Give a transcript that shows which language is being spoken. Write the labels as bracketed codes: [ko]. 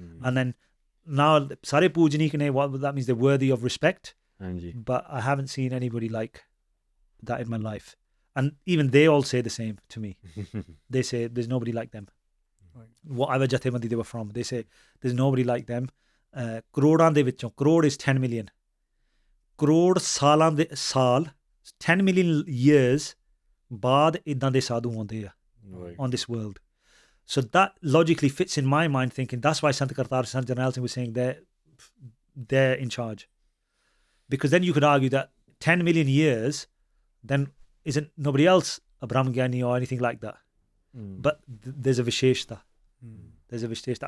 [en] And then now [pa] sare poojani ke nahi, [en] what that means, they're worthy of respect. Hanji. But I haven't seen anybody like that in my life, and even they all say the same to me. They say there's nobody like them. Whatever Jathebandi they were from, they say there's nobody like them. [pa] Crores ਦੇ ਵਿੱਚੋਂ, [en] crore is 10 million. [pa] Crore ਸਾਲਾਂ ਦੇ ਸਾਲ [en] 10 million years [pa] ਬਾਅਦ ਇਦਾਂ ਦੇ ਸਾਧੂ ਆਉਂਦੇ ਆ [en] on this world. So that logically fits in my mind, thinking that's why Sant Kartar Sant Jarnail Singh was saying they're in charge. Because then you could argue that 10 million years, then isn't nobody else a Brahmgyani or anything like that. But there's a Visheshta. There's a Visheshta.